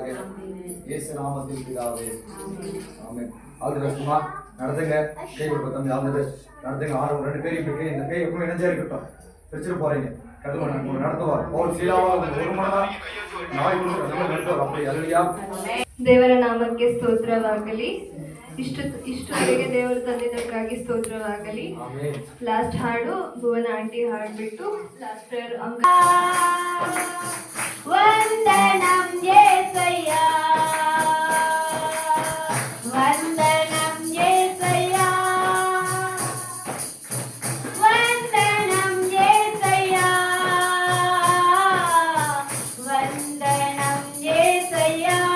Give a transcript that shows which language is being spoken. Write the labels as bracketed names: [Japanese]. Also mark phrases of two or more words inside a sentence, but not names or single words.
[Tamil] இயேசு நாமத்தில் பிதாவே, ஆமென். [English] All the best [Tamil] மா. நடத்துங்க. கை கொடுப்ப தம்பி. [English] All the best. [Tamil] நடத்துங்க. ஆறு 2 பேரும் இப்படி இந்த கை எப்பவும் இணைஞ்சே இருக்கட்டும். பிரிச்சுட்டு போறீங்க. கர்த்தர் உங்களை நடத்துவார். பவுல் சீலாவா ஒரு மனதா நாய் கொடுத்து நடத்துவார். அப்படி அல்லையா. [Kannada] ದೇವರ ನಾಮಕ್ಕೆ ಸ್ತೋತ್ರವಾಗಲಿ. ಇಷ್ಟುವರೆಗೆ ದೇವರು ತಂದಿದ್ದಕ್ಕಾಗಿ ಸ್ತೋತ್ರವಾಗಲಿ. ಆಮೆನ್. ಲಾಸ್ಟ್ ಹಾಡು ಭುವನ ಆಂಟಿ ಹಾಡ್ಬಿಟ್ಟು [English] last prayer [Telugu] ವಂದನಂ యేసయ్య, ವಂದನಂ యేసయ్య, ವಂದನಂ యేసయ్య, ವಂದನಂ యేసయ్య,